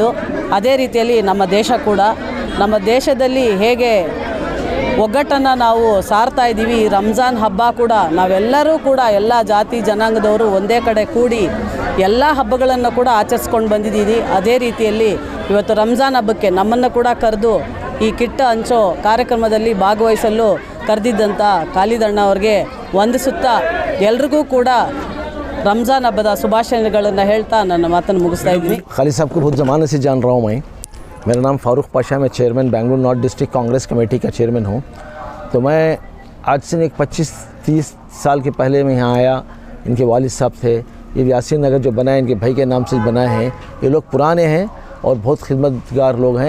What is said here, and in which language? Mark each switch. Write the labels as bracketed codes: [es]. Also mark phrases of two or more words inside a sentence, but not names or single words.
[kn] ಅದೇ ರೀತಿಯಲ್ಲಿ ನಮ್ಮ ದೇಶ ಕೂಡ, ನಮ್ಮ ದೇಶದಲ್ಲಿ ಹೇಗೆ ಒಗ್ಗಟ್ಟನ್ನು ನಾವು ಸಾರ್ತಾ ಇದ್ದೀವಿ, ಈ ರಂಜಾನ್ ಹಬ್ಬ ಕೂಡ ನಾವೆಲ್ಲರೂ ಕೂಡ ಎಲ್ಲ ಜಾತಿ ಜನಾಂಗದವರು ಒಂದೇ ಕಡೆ ಕೂಡಿ ಎಲ್ಲ ಹಬ್ಬಗಳನ್ನು ಕೂಡ ಆಚರಿಸ್ಕೊಂಡು ಬಂದಿದ್ದೀವಿ. ಅದೇ ರೀತಿಯಲ್ಲಿ ಇವತ್ತು ರಂಜಾನ್ ಹಬ್ಬಕ್ಕೆ ನಮ್ಮನ್ನು ಕೂಡ ಕರೆದು ಈ ಕಿಟ್ ಹಂಚೋ ಕಾರ್ಯಕ್ರಮದಲ್ಲಿ ಭಾಗವಹಿಸಲು ಕರೆದಿದ್ದಂಥ ಖಾಲಿದ್ ಅಣ್ಣ ಅವ್ರಿಗೆ ವಂದಿಸುತ್ತಾ ಎಲ್ರಿಗೂ ಕೂಡ ರಂಜಾನ್ ಹಬ್ಬದ ಶುಭಾಶಯಗಳನ್ನು ಹೇಳ್ತಾ ನನ್ನ ಮಾತನ್ನು ಮುಗಿಸ್ತಾ ಇದ್ದೀನಿ. [hi] खालिद साहब को बहुत ज़माने से जान रहा हूँ मैं. मेरा नाम फ़ारूक पाशा, मैं चेयरमैन बेंगलुरु नॉर्थ डिस्ट्रिक्ट कांग्रेस कमेटी का चेयरमैन हूँ. तो मैं आज से 25-30 साल के पहले मैं यहाँ आया. इनके वालिद साहब थे. ये यासीन नगर जो बनाए इनके भाई के नाम से बनाए हैं. ये लोग पुराने हैं और बहुत खिदमतगार लोग हैं.